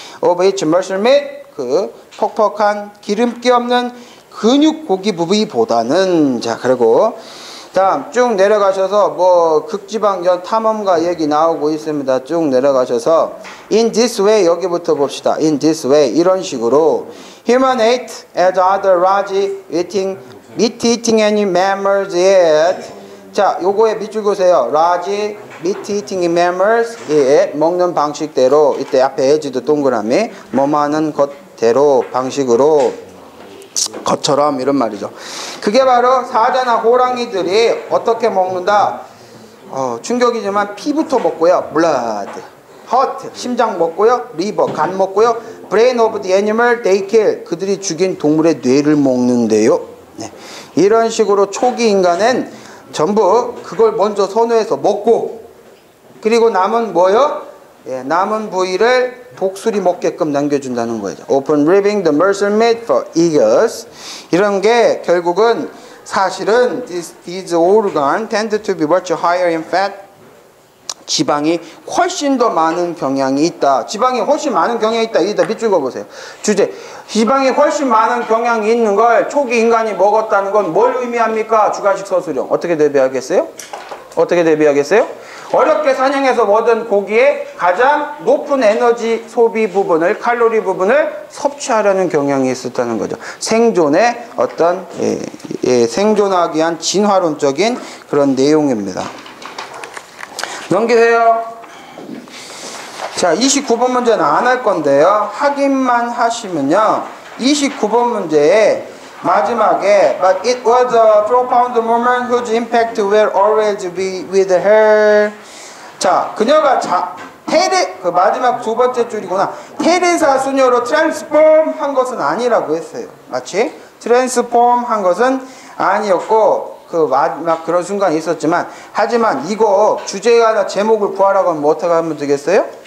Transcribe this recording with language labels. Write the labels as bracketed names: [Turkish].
[English] of each muscle meat [Korean] 그 퍽퍽한 기름기 없는 근육 고기 부위보다는 자 그리고 다음 쭉 내려가셔서 뭐 극지방전 탐험가 얘기 나오고 있습니다. 쭉 내려가셔서 [English] in this way [Korean] 여기부터 봅시다. [English] in this way [Korean] 이런 식으로 [English] human ate as other large meat-eating mammals eat. [Korean] 자, 요거에 밑줄 그으세요. [English] large meat-eating mammals eat. [Korean] 먹는 방식대로 이때 앞에 as도 동그라미 뭐하는 것대로 방식으로 것처럼 이런 말이죠. 그게 바로 사자나 호랑이들이 어떻게 먹는다? 충격이지만 피부터 먹고요. blood, heart, 심장 먹고요. liver, 간 먹고요. [English] brain of the animal they kill. [Korean] 그들이 죽인 동물의 뇌를 먹는데요. 네. 이런 식으로 초기 인간은 전부 그걸 먼저 선호해서 먹고 그리고 남은 뭐요? 남은 부위를 독수리 먹게끔 남겨준다는 거죠. [English] Open ribbing the muscle meat for eagles. [Korean] 이런 게 결국은 사실은 [English] these organs tend to be much higher in fat. [Korean] 지방이 훨씬 더 많은 경향이 있다. 지방이 훨씬 많은 경향이 있다. 이따 밑줄 그어보세요. 주제. 지방이 훨씬 많은 경향이 있는 걸 초기 인간이 먹었다는 건 뭘 의미합니까? 주가식 서술형. 어떻게 대비하겠어요? 어떻게 대비하겠어요? 어렵게 사냥해서 얻은 고기의 가장 높은 에너지 소비 부분을 칼로리 부분을 섭취하려는 경향이 있었다는 거죠. 생존의 어떤 생존하기 위한 진화론적인 그런 내용입니다. 넘기세요. 자, 29번 문제는 안 할 건데요. 확인만 하시면요. [English] 29번 문제에 마지막에 But it was a profound moment whose impact will always be with her. [Korean] 자, 그녀가 그 마지막 두 번째 줄이구나. 테레사 수녀로 트랜스폼 한 것은 아니라고 했어요. 맞지? 트랜스폼 한 것은 아니었고 그 마지막 그런 순간이 있었지만 하지만 이거 주제가나 제목을 구하라고 하면 어떻게 하면 되겠어요?